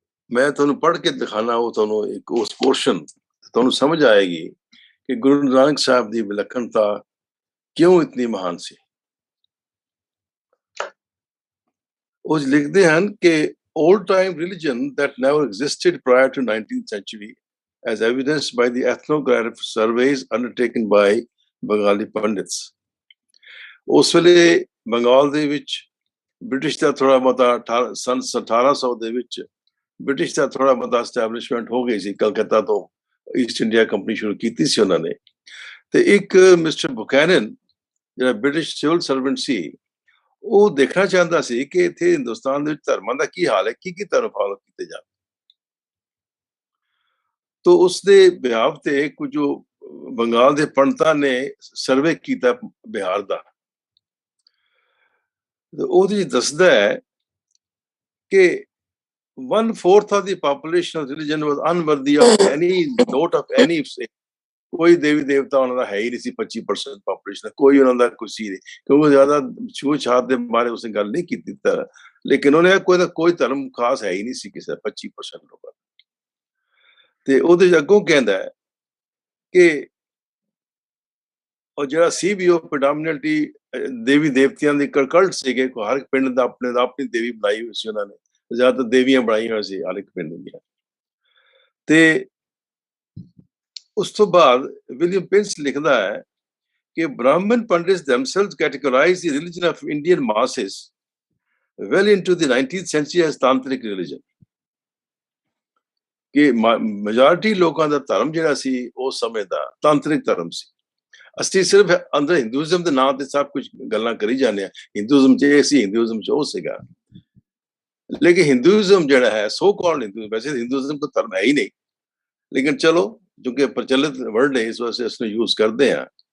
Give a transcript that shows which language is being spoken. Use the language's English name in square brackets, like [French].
[Punjabi] ਮੈਂ ਤੁਹਾਨੂੰ ਪੜ੍ਹ ਕੇ ਦਿਖਾਣਾ, ਉਹ ਤੁਹਾਨੂੰ ਇੱਕ ਉਸ ਪੋਰਸ਼ਨ ਤੁਹਾਨੂੰ ਸਮਝ ਆਏਗੀ ਕਿ ਗੁਰੂ ਨਾਨਕ ਸਾਹਿਬ ਦੀ ਵਿਲੱਖਣਤਾ ਕਿਉਂ ਇਤਨੀ ਮਹਾਨ ਸੀ। ਉਹ ਲਿਖਦੇ ਹਨ ਕਿ [English] old time religion that never existed prior to 19th century, as evidenced by the ethnographic surveys undertaken by Bengali Pandits. [Punjabi] ਉਸ ਵੇਲੇ ਬੰਗਾਲ ਦੇ ਵਿੱਚ ਬ੍ਰਿਟਿਸ਼ ਦਾ ਥੋੜਾ ਬਹੁਤਾ ਸੰਨ 1800 ਦੇ ਵਿੱਚ ਬ੍ਰਿਟਿਸ਼ ਦਾ ਥੋੜਾ ਬਹੁਤਾ ਐਸਟੈਬਲਿਸ਼ਮੈਂਟ ਹੋ ਗਈ ਸੀ। ਕਲਕੱਤਾ ਤੋਂ ਈਸਟ ਇੰਡੀਆ ਕੰਪਨੀ ਸ਼ੁਰੂ ਕੀਤੀ ਸੀ ਉਹਨਾਂ ਨੇ। ਤੇ ਇੱਕ ਮਿਸਟਰ ਬੁਕੈਨਨ ਜਿਹੜਾ ਬ੍ਰਿਟਿਸ਼ ਸਿਵਲ ਸਰਵੈਂਟ ਸੀ, ਉਹ ਦੇਖਣਾ ਚਾਹੁੰਦਾ ਸੀ ਕਿ ਇੱਥੇ ਹਿੰਦੁਸਤਾਨ ਦੇ ਵਿੱਚ ਧਰਮਾਂ ਦਾ ਕੀ ਹਾਲ ਹੈ, ਕੀ ਧਰਮ ਫਾਲੋ ਕੀਤੇ ਜਾਣ। ਤੋ ਉਸਦੇ ਬਿਹਾਵ ਤੇ ਕੁਝ ਬੰਗਾਲ ਦੇ ਪੰਡਤਾਂ ਨੇ ਸਰਵੇ ਕੀਤਾ ਬਿਹਾਰ ਦਾ। ਉਹਦੇ ਦੱਸਦਾ ਹੈ ਕਿ [English] 1/4 of the population of religion was unworthy of any note of any say. [Punjabi] ਕੋਈ ਦੇਵੀ ਦੇਵਤਾ ਉਹਨਾਂ ਦਾ ਹੈ ਹੀ ਨਹੀਂ ਸੀ। 25% ਪਾਪੂਲੇਸ਼ਨ ਕੋਈ ਉਹਨਾਂ ਦਾ ਕੁਛ ਸੀ ਨਹੀਂ, ਕਿਉਂਕਿ ਜ਼ਿਆਦਾ ਛੂਤ ਛਾਤ ਦੇ ਬਾਰੇ ਉਸਨੇ ਗੱਲ ਨਹੀਂ ਕੀਤੀ। ਲੇਕਿਨ ਉਹਨੇ ਕੋਈ ਧਰਮ ਖਾਸ ਹੈ ਹੀ ਨਹੀਂ ਸੀ ਕਿਸੇ 25% ਲੋਕਾਂ ਦਾ। ਤੇ ਉਹਦੇ ਅੱਗੋਂ ਕਹਿੰਦਾ ਹੈ ਕਿ ਉਹ ਜਿਹੜਾ ਸੀ ਵੀ ਉਹ ਪ੍ਰਡੋਮੀਨੈਂਟਲੀ ਦੇਵੀ ਦੇਵਤਿਆਂ ਦੇ ਕਲਟ ਸੀਗੇ। ਹਰ ਇੱਕ ਪਿੰਡ ਦਾ ਆਪਣੀ ਦੇਵੀ ਬਣਾਈ ਹੋਈ ਸੀ ਉਹਨਾਂ ਨੇ, ਜ਼ਿਆਦਾਤਰ ਦੇਵੀਆਂ ਬਣਾਈਆਂ ਹੋਈਆਂ ਸੀ ਹਰ ਇੱਕ ਪਿੰਡ ਦੀਆਂ। ਤੇ ਉਸ ਤੋਂ ਬਾਅਦ ਵਿਲੀਅਮ ਪਿੰਸ ਲਿਖਦਾ ਹੈ ਕਿ [English] Brahmin Pandits themselves categorize the religion of Indian masses well into the 19th century as tantric religion. [Punjabi] ਕਿ ਮੈਜੋਰਿਟੀ ਲੋਕਾਂ ਦਾ ਧਰਮ ਜਿਹੜਾ ਸੀ ਉਸ ਸਮੇਂ ਦਾ ਤਾਂਤਰਿਕ ਧਰਮ ਸੀ। ਅਸੀਂ ਸਿਰਫ ਅੰਦਰ ਹਿੰਦੂਇਜ਼ਮ ਦੇ ਨਾਂ ਤੇ ਸਭ ਕੁਝ ਗੱਲਾਂ ਕਰੀ ਜਾਂਦੇ ਹਾਂ। ਹਿੰਦੂਇਜ਼ਮ 'ਚ ਇਹ ਸੀ, ਹਿੰਦੂਇਜ਼ਮ 'ਚ ਉਹ ਸੀਗਾ। ਲੇਕਿਨ ਹਿੰਦੂਇਜ਼ਮ ਜਿਹੜਾ ਹੈ, ਸੋ ਕਾਲਡ ਹਿੰਦੂਇਜ਼ਮ, ਵੈਸੇ ਹਿੰਦੂਇਜ਼ਮ ਕੋਈ ਧਰਮ ਹੈ ਹੀ ਨਹੀਂ, ਲੇਕਿਨ ਚਲੋ ਕਿਉਂਕਿ ਪ੍ਰਚਲਿਤ ਵਰਡ ਹੈ ਇਸ ਵਾਸਤੇ ਇਸਨੂੰ ਯੂਜ਼ ਕਰਦੇ ਹਾਂ।